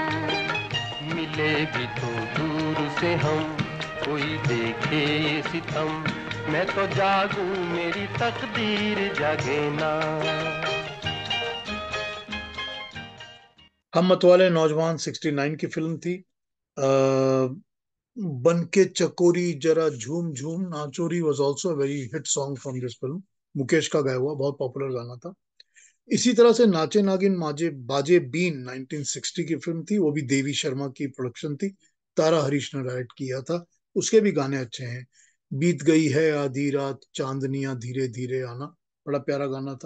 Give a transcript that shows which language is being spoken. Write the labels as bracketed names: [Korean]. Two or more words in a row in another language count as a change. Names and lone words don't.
[Hindi] मिले भी तो दूर से हम, कोई देखे ये सितम, मैं तो जागूं मेरी तकदीर जागे ना। हम मतवाले नौजवान 69 की फिल्म थी। [English] बन के चकोरी जरा झूम झूम नाचोरी was also very hit song from this film. [Hindi] मुकेश का गाया हुआ बहुत पॉपुलर गाना था। इसी तरह से नाचे नागिन माजे बाजे बीन 1960 की फिल्म थी, वो भी देवी शर्मा की प्रोडक्शन थी। तारा हरीश ने डायरेक्ट किया था। उसके भी गाने अच्छे हैं। बीत गई है आधी रात, चांदनियां धीरे धीरे आना, बड़ा प्यारा गाना था।